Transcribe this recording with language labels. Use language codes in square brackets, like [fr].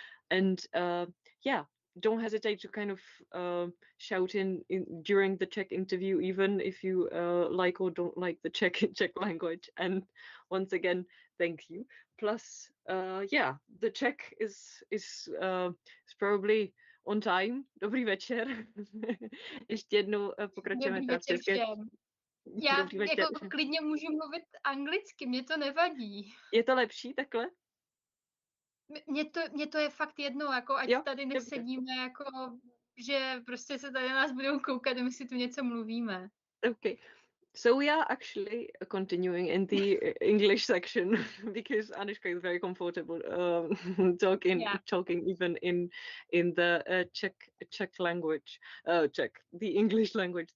[en] And yeah, don't hesitate to kind of shout in during the Czech interview, even if you like or don't like the Czech language. And once again, thank you. Plus, yeah, the Czech is probably on time. [cs] Dobrý večer. Ještě jednou pokračujeme. Dobrý večer všem. Já Dobrý večer. jako klidně můžu mluvit anglicky, mě to nevadí. Je to lepší takhle? Mně to je fakt jedno, jako ať Jo, tady dobře. nesedíme, jako že prostě se tady na nás budou koukat a my si tu něco mluvíme. [en] Okay. So we are actually continuing in the English section because Anežka is very comfortable talking even in the Czech language, the English language.